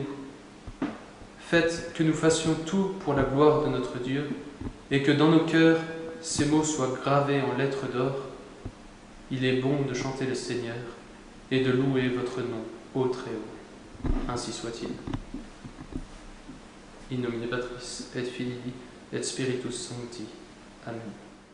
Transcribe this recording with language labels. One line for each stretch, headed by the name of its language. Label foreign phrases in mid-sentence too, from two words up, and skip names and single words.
French: Faites que nous fassions tout pour la gloire de notre Dieu et que dans nos cœurs, ces mots soient gravés en lettres d'or. Il est bon de chanter le Seigneur et de louer votre nom, ô Très-Haut. Ainsi soit-il.
Latin: In nomine Patris et Filii et Spiritus Sancti. Amen.